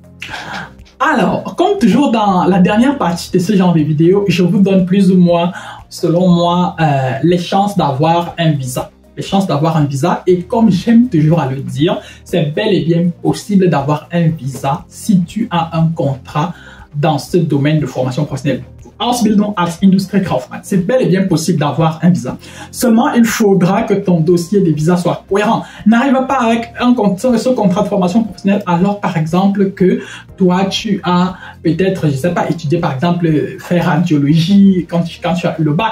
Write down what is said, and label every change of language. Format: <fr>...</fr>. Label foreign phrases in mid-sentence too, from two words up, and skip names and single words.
<fr>Alors, comme toujours dans la dernière partie de ce genre de vidéo, je vous donne plus ou moins, selon moi, les chances d'avoir un visa. Les chances d'avoir un visa, et comme j'aime toujours à le dire, c'est bel et bien possible d'avoir un visa si tu as un contrat dans ce domaine de formation professionnelle.</fr> <de>Ausbildung als Industriekaufmann.</de> <fr>C'est bel et bien possible d'avoir un visa. Seulement, il faudra que ton dossier de visa soit cohérent. N'arrive pas avec ce contrat de formation professionnelle alors, par exemple, que toi, tu as peut-être, je sais pas, étudié, par exemple, faire radiologie quand tu as eu le bac.</fr>